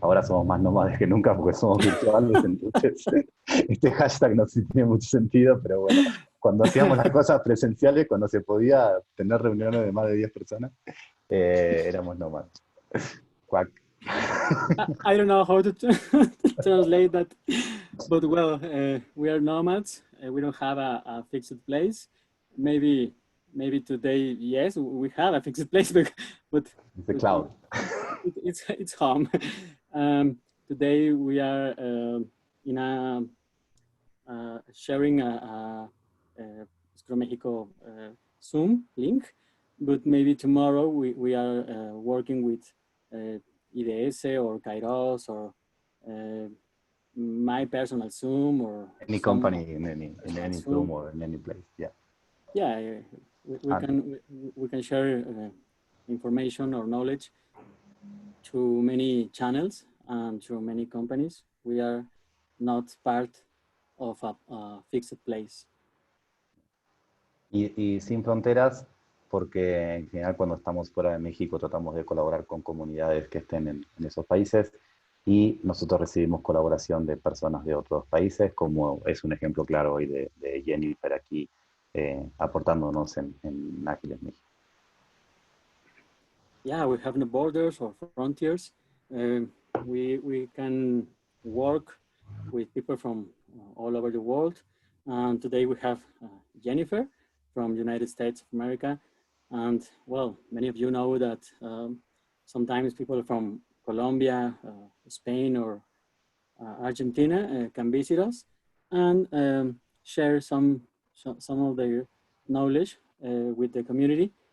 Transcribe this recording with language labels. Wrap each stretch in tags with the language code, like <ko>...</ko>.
<es>Ahora somos más nómades que nunca porque somos virtuales, entonces este hashtag no tiene mucho sentido, pero bueno, cuando hacíamos las cosas presenciales, cuando se podía tener reuniones de más de 10 personas, éramos nómades. Cuac.</es> <en>I don't know how to translate that, but well, we are nomads. We don't have a fixed place. Maybe today, yes, we have a fixed place, but It's the cloud. It's home. Today we are in a sharing a Scrum Mexico Zoom link, but maybe tomorrow we are working with IDS or Kairos or my personal Zoom or any company in any Zoom or in any place. Yeah, we can share information or knowledge to many channels and to many companies. We are not part of a fixed place.</en> <es>Y sin fronteras, porque en general cuando estamos fuera de México tratamos de colaborar con comunidades que estén en esos países, y nosotros recibimos colaboración de personas de otros países, como es un ejemplo claro hoy de Jennifer aquí aportándonos en Ágiles México.</es> <en>Yeah, we have no borders or frontiers. We can work with people from all over the world. And today we have Jennifer from United States of America. And well, many of you know that sometimes people from Colombia, Spain, or Argentina can visit us and share some of their knowledge with the community.</en>